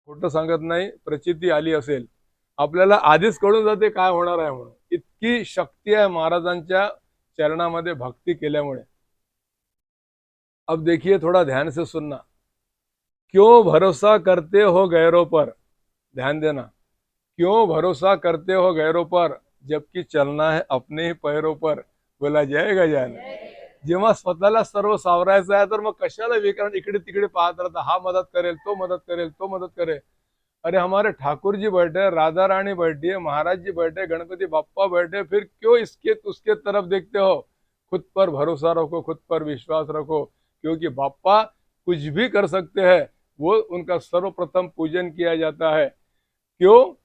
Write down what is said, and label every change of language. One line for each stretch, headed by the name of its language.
Marathi: खोटं सांगत नाही, प्रचिती आली असेल, आपल्याला आधीच कळून जाते काय होणार आहे म्हणून. इतकी शक्ती आहे महाराजांच्या चरणामध्ये भक्ती केल्यामुळे.
Hindi: अब देखिए, थोड़ा ध्यान से सुनना। क्यों भरोसा करते हो गैरों पर, ध्यान देना। क्यों भरोसा करते हो गैरों पर, जबकि चलना है अपने ही पैरों पर। बोला जाएगा जान।
Marathi: जेव्हा स्वतःला सर्व सावरायचं आहे तर मग कशाला विकरण इकडे तिकडे पाहत राहता, हा मदत करेल, तो मदत करेल, तो मदत करेल।
Hindi: अरे हमारे ठाकुर जी बैठे, राधा रानी बैठी है, महाराज जी बैठे, गणपति बाप्पा बैठे, फिर क्यों इसके उसके तरफ देखते हो। खुद पर भरोसा रखो, खुद पर विश्वास रखो, क्योंकि बाप्पा कुछ भी कर सकते हैं। वो उनका सर्वप्रथम पूजन किया जाता है। क्यों?